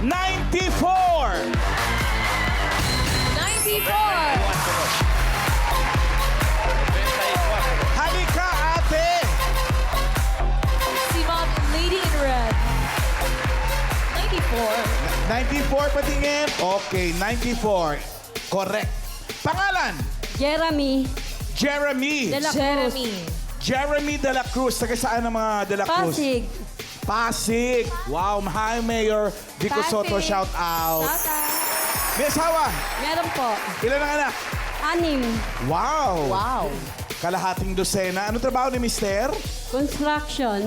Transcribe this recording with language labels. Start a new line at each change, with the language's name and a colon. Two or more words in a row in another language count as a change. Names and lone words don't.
Filipino: Halika, ate! Si Ma'am
English: Lady in Red.
Filipino: 94. 94 patingin. Okay, 94. Correct. Pangalan? Jeremy. Jeremy. De la Cruz. Jeremy De La Cruz. Taga saan ang mga De La Cruz? Pasig. Pasig.
English: Wow, hi Mayor Vico Soto, shout out.
Filipino: May asawa? Meron po. Ilan ang anak? 6. Wow. Wow. Kalahating dosena. Anong trabaho ni Mister? Construction.